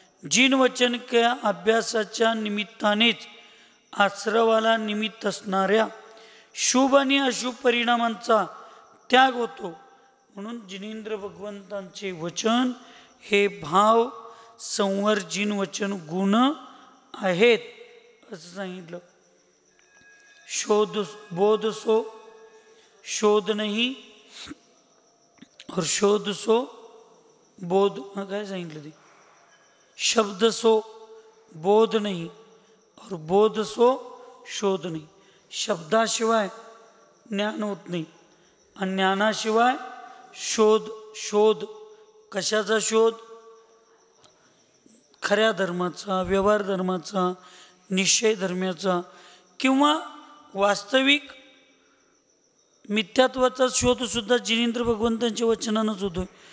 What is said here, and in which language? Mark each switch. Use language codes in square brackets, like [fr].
[mr] जिन वचन त्या अभ्यासाच्या निमित्तानेच आश्रवाला निमित्त असणाऱ्या शुभ आणि अशुभ परिणामांचा त्याग होतो. म्हणून जिनेंद्र भगवंतांचे वचन हे भाव संवर जिन वचन गुण आहेत असं सांगितलं. [hi] बोध सो शोध नहीं और शोध सो बोध, [mr] काय सांगितलं ते, [hi] शब्द सो बोध नहीं और बोध सो शोध नहीं. [mr] शब्दाशिवाय ज्ञान होत नाही आणि ज्ञानाशिवाय शोध. शोध कशाचा शोध, खऱ्या धर्माचा, व्यवहार धर्माचा, निश्चय धर्माचा किंवा वास्तविक मिथ्यात्वाचा शोध सुद्धा जिनेंद्र भगवंतांच्या वचनानंच होतोय.